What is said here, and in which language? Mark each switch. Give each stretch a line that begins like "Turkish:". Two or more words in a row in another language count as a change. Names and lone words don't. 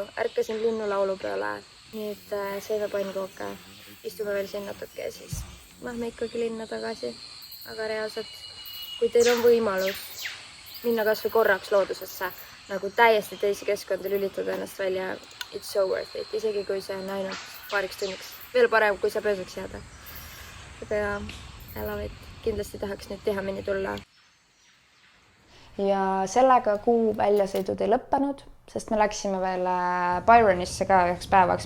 Estonian: Ärkasin linnulaulu peale. Nüüd sõime pannkooke. Istume veel siin natuke ja siis lähme ikkagi linna tagasi. Aga reaalselt, kui teil on võimalus minna kas või korraks loodusesse, nagu täiesti teisi keskkondi lülitada ennast välja,
English: it's so worth it,
Estonian: isegi kui see on ainult paariks tunniks. Veel parem, kui saab ööseks jääda. Aga elavaid kindlasti tahaks nüüd tihemini tulla. Ja sellega kuu väljasõidud ei lõppenud, sest me läksime veel Byronisse ka üheks päevaks.